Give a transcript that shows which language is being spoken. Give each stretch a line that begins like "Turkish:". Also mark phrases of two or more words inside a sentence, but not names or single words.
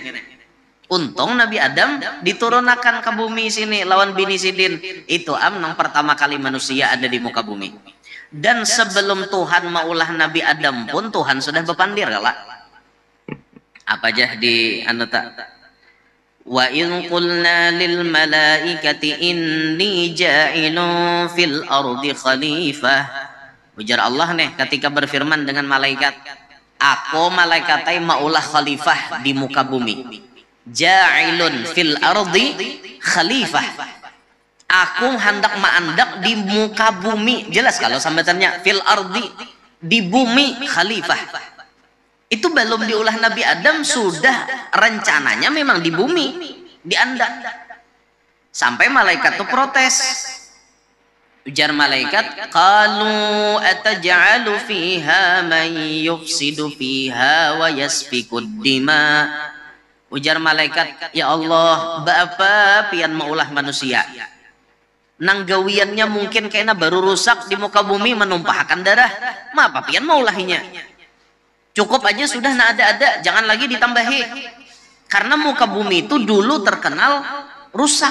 Banjar: Untung Nabi Adam diturunakan ke bumi sini lawan bini sidin. Itu nang pertama kali manusia ada di muka bumi. Dan sebelum Tuhan maulah Nabi Adam pun Tuhan sudah berpandir kala. Apa aja di anata?
Arabic: وإن قلنا للملائكة إني جاعل في الأرض خليفة.
Banjar: Ujar Allah nih ketika berfirman dengan malaikat, aku malaikatai maulah khalifah di muka bumi.
Arabic: جاعل في الأرض خليفة.
Banjar: Aku hendak maandak di muka bumi. Jelas kalau sambatannya
Arabic: في الأرض,
Banjar: di bumi khalifah. Itu belum diulah Nabi Adam, sudah rencananya memang di bumi, diandak. Sampai malaikat tuh protes. Ujar malaikat,
Arabic: قالوا أتجعل فيها من يفسد فيها ويسفك الدماء.
Banjar: Ujar malaikat, ya Allah, bapa pian maulah manusia. Nang gawiannya mungkin kayaknya baru rusak di muka bumi menumpahkan darah. Apa pian maulahinya? Cukup aja sudah ada, jangan lagi ditambahi. Karena muka bumi itu dulu terkenal rusak.